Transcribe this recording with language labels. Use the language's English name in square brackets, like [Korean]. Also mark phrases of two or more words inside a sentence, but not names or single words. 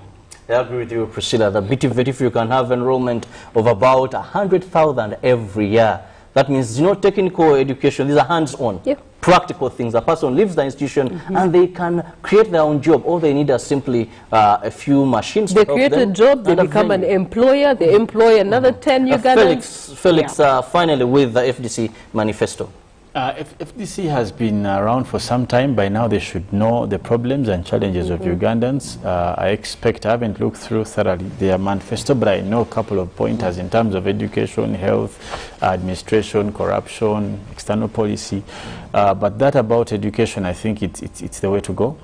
[English] I agree with you, Priscilla. The BTVET, if you can have enrollment of about 100,000 every year, that means, you know, technical education, these are hands-on, practical things. A person leaves the institution and they can create their own job. All they need are simply a few machines. They create a job, they become an employer, they employ another 10 Ugandans. Felix, finally with the FDC manifesto. FDC has been around for some time. By now they should know the problems and challenges of Ugandans. I haven't looked through thoroughly their manifesto, but I know a couple of pointers in terms of education, health, administration, corruption, external policy. But that about education, I think it's the way to go.